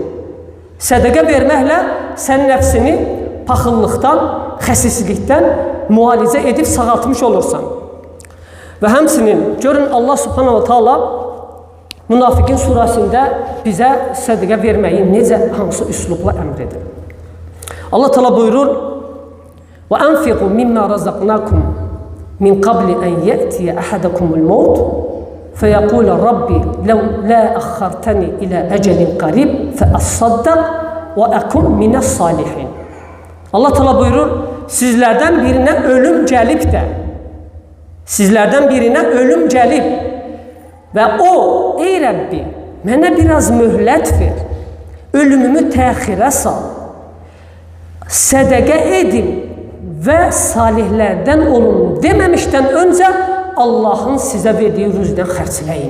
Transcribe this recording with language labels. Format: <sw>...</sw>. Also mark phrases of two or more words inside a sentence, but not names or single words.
<az>Sədəqə verməklə sən nəfsini paxıllıqdan, xəsislikdən müalicə edib sağaltmış olursan. Və həmçinin görün</az> <ar>Allah Subhanahu taala</ar> <az>Münafiqin surəsində bizə sədəqə verməyi necə, hansı üslubla əmr edir.</az> <ar>الله تعالى buyurur: "وأنفقوا مما رزقناكم من قبل أن يأتي أحدكم الموت فيقول رب لولا أخرتني إلى أجل قريب فأصدق وأكن من الصالحين." Allah Teala</ar> <az>buyurur: sizlərdən birinə ölüm gəlib də, sizlərdən birinə ölüm gəlib və o, ey Rəbbi, mənə biraz möhlət ver, ölümümü təxirə sal, sədəqə edim və salihlərdən olun deməmişdən öncə Allahın sizə verdiyi rüzdən xərcləyin.</az>